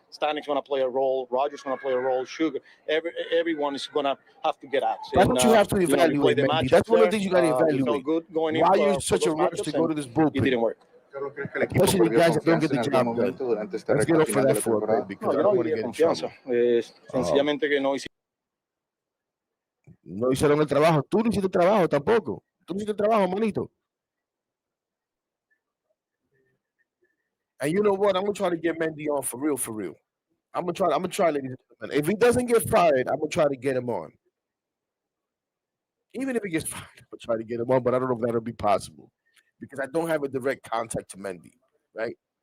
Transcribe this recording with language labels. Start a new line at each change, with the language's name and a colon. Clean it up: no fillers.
English: Stanek's going to play a role. Roger's going to play a role. Sugar, everyone is going to have to get acts. That's what you have to evaluate, man. That's one of the things you got to evaluate. Felt good going Why in, you're such a rush to go to this bullpen? It didn't work. Especially the guys that don't get the job done. Let's get off of that for a bit because I don't want to get in trouble.
Spanish: Sencillamente que no hicieron el trabajo. Tú no hiciste el trabajo tampoco. Tú no hiciste el trabajo, manito.
English: And you know what? I'm gonna try to get Mendy on for real, for real. I'm gonna try, ladies and gentlemen. If he doesn't get fired, I'm gonna try to get him on. Even if he gets fired, I'm gonna try to get him on, but I don't know if that'll be possible because I don't have a direct contact to Mendy, right?